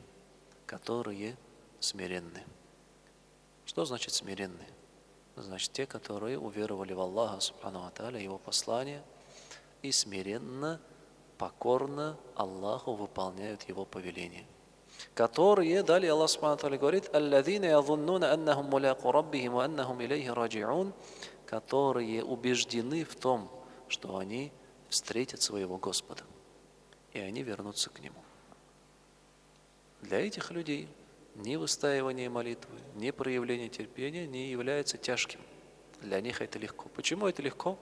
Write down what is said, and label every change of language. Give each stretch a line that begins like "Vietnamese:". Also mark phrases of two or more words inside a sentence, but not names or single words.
Russian: Которые смиренны. Что значит смиренны? Значит, те, которые уверовали в Аллаха
Arabic: سبحانه وتعالى,
Russian: Его послание, и смиренно, покорно Аллаху выполняют Его повеления. Которые, далее Аллах
Arabic: سبحانه وتعالى говорит, «الذين يظنون أنهم ملاقو ربهم وأنهم إليه راجعون»,
Russian: которые убеждены в том, что они встретят своего Господа, и они вернутся к Нему. Для этих людей ни выстаивание молитвы, ни проявление терпения не является тяжким. Для них это легко. Почему это легко?